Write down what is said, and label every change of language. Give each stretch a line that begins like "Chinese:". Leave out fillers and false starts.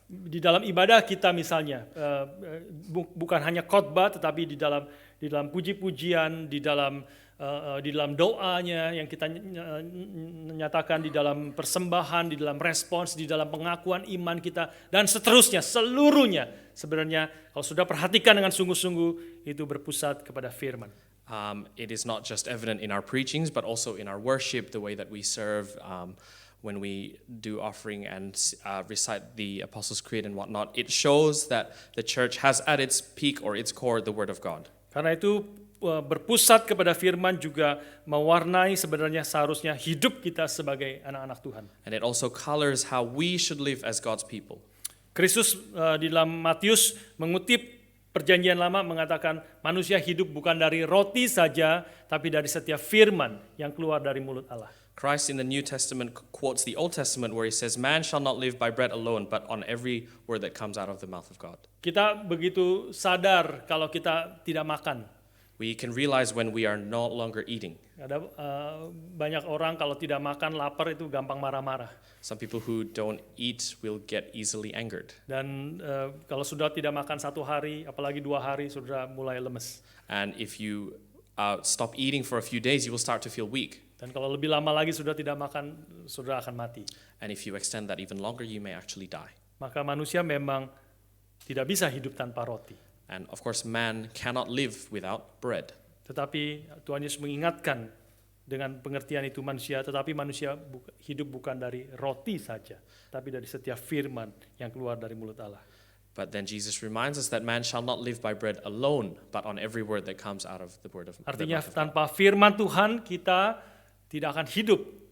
Indonesian: Di dalam ibadah kita misalnya, bukan hanya khotbah, tetapi di dalam puji-pujian, di dalam doanya yang kita nyatakan, di dalam persembahan, di dalam respons, di dalam pengakuan iman kita, dan seterusnya, seluruhnya sebenarnya kalau sudah perhatikan dengan sungguh-sungguh itu berpusat kepada firman.
English: It is not just evident in our preachings, but also in our worship, the way that we serve, when we do offering and recite the Apostles' Creed and whatnot. It shows that the church has at its peak or its core the Word of God.
Indonesian: Karena itu berpusat kepada firman juga mewarnai sebenarnya seharusnya hidup kita sebagai anak-anak Tuhan.
English: And it also colors how we should live as God's people.
Indonesian: Kristus di dalam Matius mengutip Perjanjian Lama mengatakan manusia hidup bukan dari roti saja, tapi dari setiap firman yang keluar dari mulut Allah.
English: Christ in the New Testament quotes the Old Testament where he says, "Man shall not live by bread alone, but on every word that comes out of the mouth of God."
Indonesian: Kita begitu sadar kalau kita tidak makan.
English: We can realize when we are no longer eating.
Indonesian: Ada banyak orang kalau tidak makan, lapar itu gampang marah-marah.
English: Some people who don't eat will get easily angered.
Indonesian: Dan kalau sudah tidak makan 1 hari, apalagi 2 hari, sudah mulai lemes.
English: And if you stop eating for a few days, you will start to feel weak.
Indonesian: Dan kalau lebih lama lagi sudah tidak makan, sudah akan mati.
English: And if you extend that even longer, you may actually die.
Indonesian: Maka manusia memang tidak bisa hidup tanpa roti.
English: And of course, man cannot live without bread.
Indonesian: Tetapi Tuhan Yesus mengingatkan dengan pengertian itu manusia, tetapi manusia hidup bukan dari roti saja, tapi dari setiap firman yang keluar dari mulut Allah.
English: But then Jesus reminds us that man shall not live by bread alone, but on every word that comes out of the word of God.
Indonesian: Artinya tanpa firman Tuhan kita tidak akan hidup